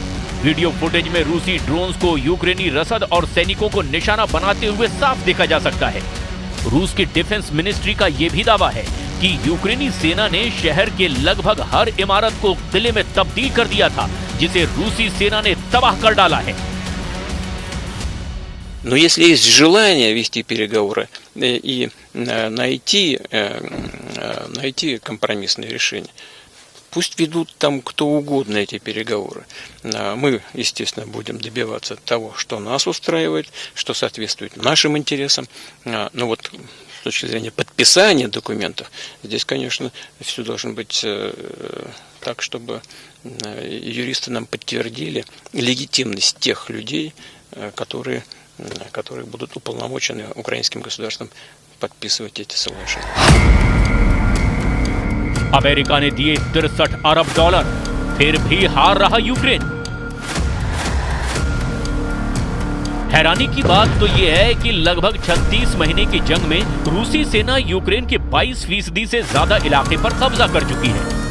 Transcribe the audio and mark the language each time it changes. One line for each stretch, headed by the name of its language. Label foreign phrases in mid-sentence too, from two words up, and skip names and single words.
Hindi: वीडियो फुटेज में रूसी ड्रोन्स को यूक्रेनी रसद और सैनिकों को निशाना बनाते हुए साफ देखा जा सकता है। रूस की
English: defense ministry
Hindi: का यह भी दावा है कि यूक्रेनी सेना ने शहर के लगभग हर इमारत को किले में तब्दील कर दिया था, जिसे रूसी सेना ने तबाह कर डाला है।
Russian: Но если есть желание вести переговоры и найти компромиссное решение, пусть ведут там кто угодно эти переговоры. Мы, естественно, будем добиваться того, что нас устраивает, что соответствует нашим интересам. Но вот с точки зрения подписания документов, здесь, конечно, все должно быть так, чтобы юристы нам подтвердили легитимность тех людей, которые будут уполномочены украинским государством подписывать эти соглашения.
Hindi: अमेरिका ने दिए 63 अरब डॉलर, फिर भी हार रहा यूक्रेन। हैरानी की बात तो यह है कि लगभग 36 महीने की जंग में रूसी सेना यूक्रेन के 22% से ज्यादा इलाके पर कब्जा कर चुकी है।